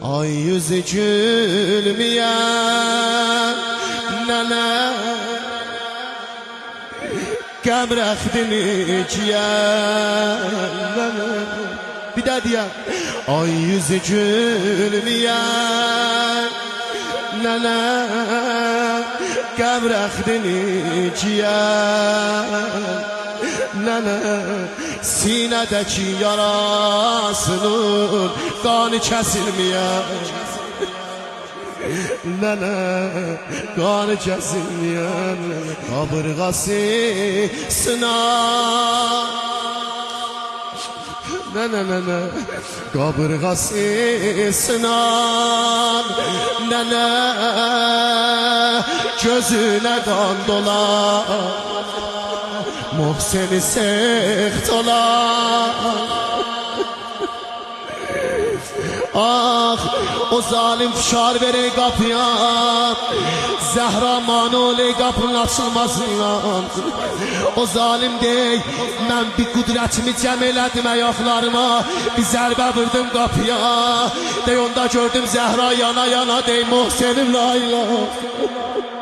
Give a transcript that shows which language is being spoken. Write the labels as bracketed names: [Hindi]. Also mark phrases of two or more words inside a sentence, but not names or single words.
[Azerbaijani] Ay yüzü gülmeyen nene Qəbrəxdini giyən Bir də deyəm Ay yüzü gülmeyen nene Qəbrəxdini giyən nene Sinədəki yarasının qanı kəsilməyən nene qanı kəsilməyən qabırğası sınar nene qabırğası sınar nene gözünə qan dolar Muhseni seht olan Ah o zalim fişar vere kapıya Zehra manole kapının açılmasından O zalim dey Ben bir kudretimi cem elədim ayaklarıma Bir zərbə vurdum kapıya Dey onda gördüm Zehra yana yana Dey Muhsenim [Arabic] la ilah